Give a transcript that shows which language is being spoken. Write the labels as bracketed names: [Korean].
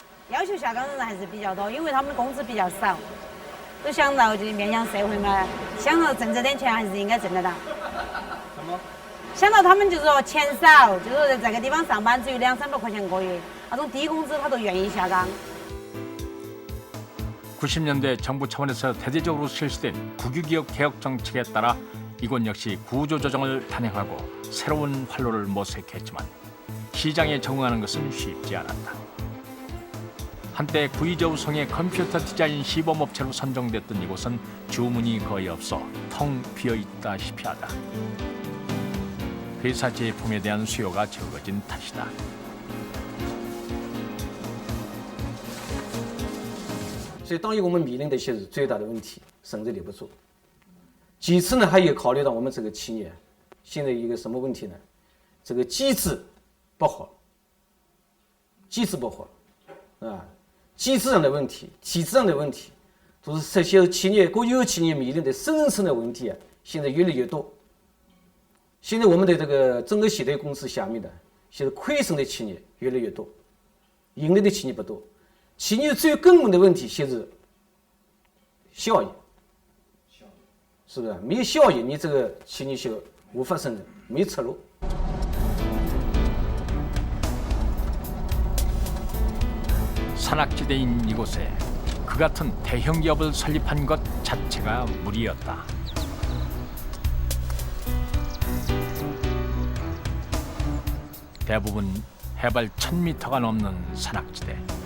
[Chinese] 要求下岗人还是比较多，因为他们的工资比较少。都想到就是面向社会嘛，想到挣这点钱还是应该挣得到。什么？想到他们就是说钱少，就是说在这个地方上班只有200-300块钱个月，那种低工资他都愿意下岗。 [Korean] 90년대 정부 차원에서 대대적으로 실시된 국유기업 개혁 정책에 따라 이곳 역시 구조조정을 단행하고 새로운 활로를 모색했지만 시장에 적응하는 것은 쉽지 않았다. 한때 구이저우성의 컴퓨터 디자인 시범업체로 선정됐던 이곳은 주문이 거의 없어 텅 비어있다시피 하다. 회사 제품에 대한 수요가 적어진 탓이다. [Chinese] 所以，当我们面临的一些最大的问题，胜任力不足。其次呢，还有考虑到我们这个企业现在一个什么问题呢？这个机制不好，机制不好，啊，机制上的问题、体制上的问题，都是这些企业国有企业面临的深层的问题啊，现在越来越多。现在我们的这个整个现代公司下面的，现在亏损的企业越来越多，盈利的企业不多。企业最根本的问题就是效益，是不是？没有效益，你这个企业就无法胜任，没有出路。 [Korean] 산악지대인 이곳에 그 같은 대형 기업을 설립한 것 자체가 무리였다. 대부분 해발 1000m가 넘는 산악지대.